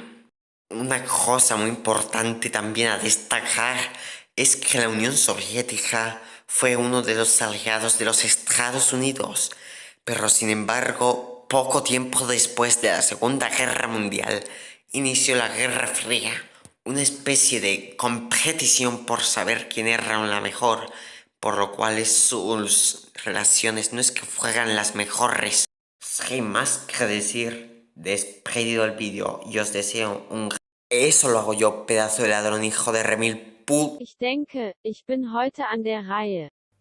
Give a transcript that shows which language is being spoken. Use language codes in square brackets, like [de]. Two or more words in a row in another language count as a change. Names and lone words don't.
[es] Una cosa muy importante también a destacar es que la Unión Soviética fue uno de los aliados de los Estados Unidos, pero sin embargo, poco tiempo después de la Segunda Guerra Mundial, inició la Guerra Fría, una especie de competición por saber quién era la mejor, por lo cual sus relaciones no es que fueran las mejores. Sin más que decir, despedido el vídeo y os deseo un... Eso lo hago yo, pedazo de ladrón, hijo de remil pu... [de] Ich denke, ich bin heute an der Reihe.